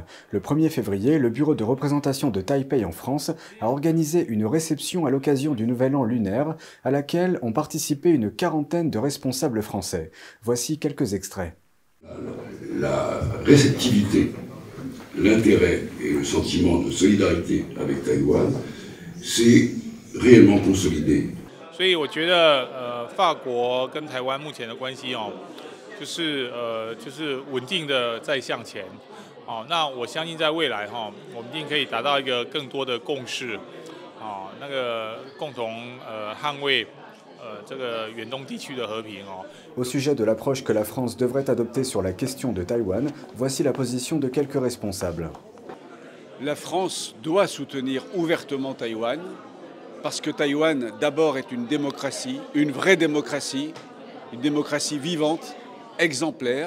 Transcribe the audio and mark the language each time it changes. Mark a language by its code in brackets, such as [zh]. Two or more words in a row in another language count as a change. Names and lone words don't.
[fr] Le 1er février, le bureau de représentation de Taipei en France a organisé une réception à l'occasion du Nouvel An lunaire à laquelle ont participé une quarantaine de responsables français. Voici quelques extraits. La réceptivité, l'intérêt et le sentiment de solidarité avec Taïwan s'est réellement consolidé. [zh] 所以我觉得法国跟台湾目前的关系就是稳定的在向前，那我相信在未来我们一定可以达到一个更多的共识，那个共同捍卫这个远东地区的和平。 [fr] Au sujet de l'approche que la France devrait adopter sur la question de Taïwan, voici la position de quelques responsables. La France doit soutenir ouvertement Taïwan, parce que Taïwan d'abord est une démocratie, une vraie démocratie, une démocratie vivante, exemplaire.